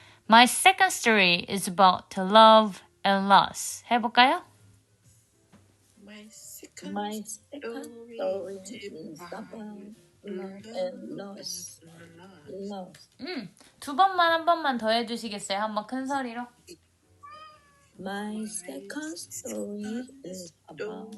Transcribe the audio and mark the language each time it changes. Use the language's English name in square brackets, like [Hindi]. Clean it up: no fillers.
[English] My second story is about love and loss. [Korean] 해볼까요? [English] My second My second story is about love and loss. Loss. [Korean] 두 번만 한 번만 더 해주시겠어요? 한번 큰 소리로. [English] My second story is about